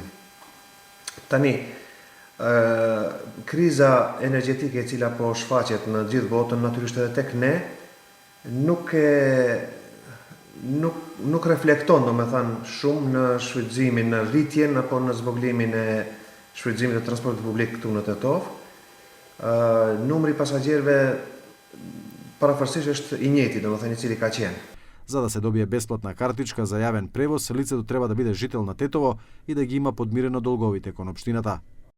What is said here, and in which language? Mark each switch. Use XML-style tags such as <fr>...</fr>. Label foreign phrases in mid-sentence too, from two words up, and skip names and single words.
<sq>Tani, kriza energjetike e cila po shfaqet në gjithë botën, natyrisht edhe tek ne, nuk reflekton, domethënë, shumë në shfrytëzimin, në rritjen apo në zvoglimin e shfrytëzimit të transportit publik këtu në Tetov. Numri pasagjerëve parafërsisht është i njëjti, domethënë i cili ka qenë.</sq> <mk>За да се добие бесплатна картичка за јавен превоз, лицето треба да биде жител на Тетово и да ги има подмирено долговите кон општината.</mk>